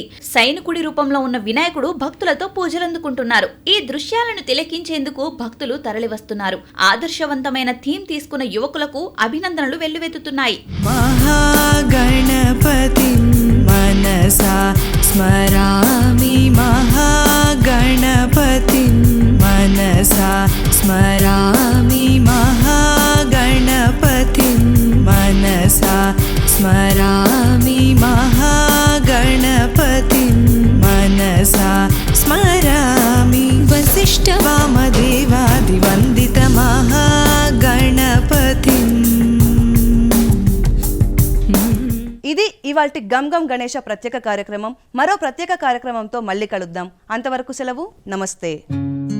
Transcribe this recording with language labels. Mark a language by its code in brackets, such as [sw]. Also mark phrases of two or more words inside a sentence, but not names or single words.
[te] సైనికుడి రూపంలో ఉన్న వినాయకుడు భక్తులతో పూజలందుకుంటున్నారు. ఈ దృశ్యాలను తిలకించేందుకు భక్తులు తరలివస్తున్నారు. ఆదర్శవంతమైన థీమ్ తీసుకున్న యువకులకు అభినందనలు వెల్లువెత్తుతున్నాయి. [sa] महागणपतिं मनसा स्मरामि महागणपतिं मनसा स्मरामि महागणपतिं मनसा स्मरामि महागणपतिं मनसा स्मरामि वसिष्ठवामदेवादिवन्दित महागणपतिम्. [te] ఇది ఇవాల్టి గమ్ గమ్ గణేష ప్రత్యేక కార్యక్రమం. మరో ప్రత్యేక కార్యక్రమంతో మళ్ళీ కలుద్దాం. అంతవరకు సెలవు. నమస్తే.